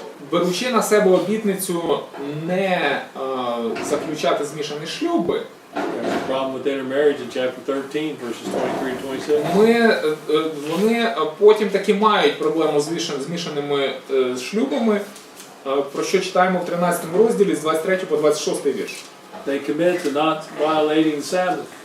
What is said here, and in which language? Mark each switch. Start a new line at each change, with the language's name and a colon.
Ukrainian: беручи на себе обітницю не заключати змішані шлюби,
English: there's a problem with intermarriage in chapter 13, verses 23 to 26.
Ukrainian: вони потім таки мають проблему з змішаними шлюбами, про що читаємо в 13 розділі з 23 по 26 вірш.
English: They commit to not violating the Sabbath.